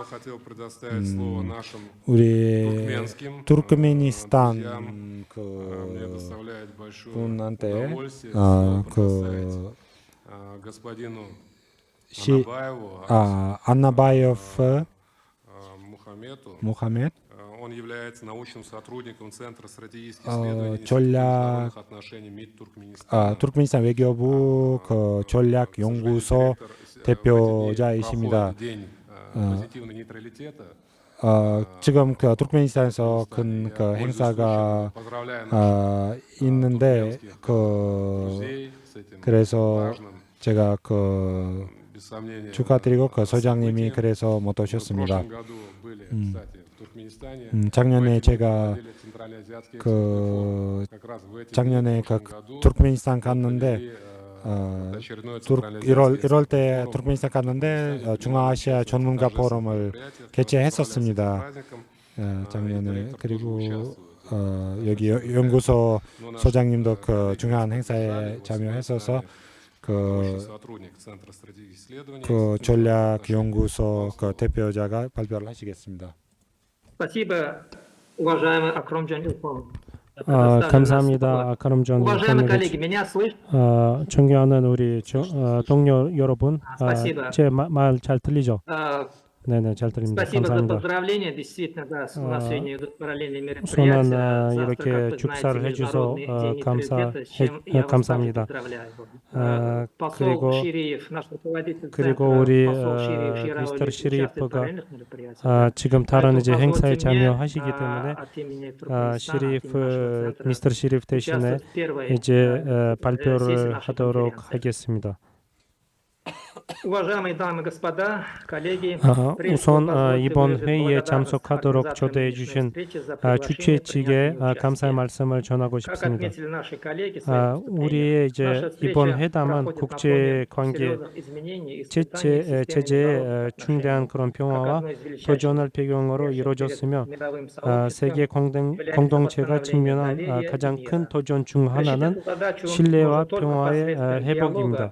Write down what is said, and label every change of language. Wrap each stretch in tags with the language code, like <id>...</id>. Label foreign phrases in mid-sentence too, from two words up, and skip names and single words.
<ko>우리 투르크메니스탄 그 분한테 그 안나바이오프 무하메드 전략 투르크메니스탄 외교부 그 전략 연구소 대표자이십니다. 지금 그 투르크메니스탄에서 큰 그 행사가 있는데 그래서 제가</ko> <ru>без сомнения,</ru> <ko>축하드리고 소장님이</ko> <ru>события.</ru> <ko>그래서 못</ko> <ru>Мы в</ru> <ko>오셨습니다.</ko> <ru>прошлом году были, кстати, в Туркменистане.</ru> <ko>작년에</ko> <ru>В эти</ru> <ko>제가</ko> <ru>годы провели центральноазиатский экспортный форум. Как раз в эти</ru> <ko>작년에</ko> <ru>годы, в прошлом году,</ru> <ko>투르크메니스탄</ko> <ru>мы</ru> <ko>갔는데</ko> <ru>провели, очередной</ru> <ko>1월</ko> <ru>центральноазиатский</ru> <ko>때</ko> <ru>экспортный</ru> <ko>투르크메니스탄</ko> <ru>форум.</ru> <ko>갔는데 중앙아시아 전문가 포럼을 개최했었습니다. 작년에. 그리고 여기 연구소 소장님도 중요한 행사에 참여했어서 전략 연구소 대표자가 발표를 하시겠습니다.</ko> <ru>Спасибо, уважаемый Акромджан Илхом.</ru> <ko>감사합니다. 아카롬존</ko> <ru>Уважаемые коллеги,</ru> <ko>일본의</ko> <ru>меня слышно?</ru> <ko>존경하는 우리 동료 여러분,</ko> <ru>Спасибо.</ru> <ko>제 말 잘 들리죠? Э, 네네, 잘 들립니다.</ko> <ru>Спасибо за</ru> <ko>감사합니다.</ko> <ru>поздравления. Действительно, да, у нас сегодня идут параллельные</ru> <ko>우선은</ko> <ru>мероприятия. Завтра,</ru> <ko>이렇게</ko> <ru>как вы</ru> <ko>축사를</ko> <ru>знаете,</ru> <ko>해주셔서</ko> <ru>Международный день нейтралитета, с чем я вас также</ru> <ko>감사합니다.</ko> <ru>поздравляю.</ru> <ko>그리고</ko> <ru>Посол Шириев, наш руководитель</ru> <ko>그리고</ko> <ru>центра,</ru> <ko>우리</ko> <ru>посол Шириев, вчера</ru> <ko>미스터</ko> <ru>участвует в</ru> <ko>시리프가</ko> <ru>параллельных мероприятиях.</ru> <ko>지금 다른 이제</ko> <ru>Поэтому</ru> <ko>행사에</ko> <ru>позвольте мне,</ru> <ko>참여하시기 때문에</ko> <ru>от имени Туркменистана, от имени</ru> <ko>시리프</ko> <ru>нашего центра,</ru> <ko>미스터 시리프 대신에</ko> <ru>участвовать в первой</ru> <ko>이제</ko> <ru>сессии</ru> <ko>발표를</ko> <ru>нашей</ru> <ko>하도록</ko> <ru>конференции.</ru> <ko>하겠습니다.</ko> <ru>Уважаемые дамы и господа, коллеги,</ru> <ko>우선 이번 회의에 참석하도록 초대해 주신 주최 측에 감사의 말씀을 전하고 싶습니다. 우리의 이제 이번 회담은 국제 관계 제재의 중대한 그런 평화와 도전을 배경으로 이루어졌으며 세계 공동체가 직면한 가장 큰 도전 중 하나는 신뢰와 평화의 회복입니다.</ko>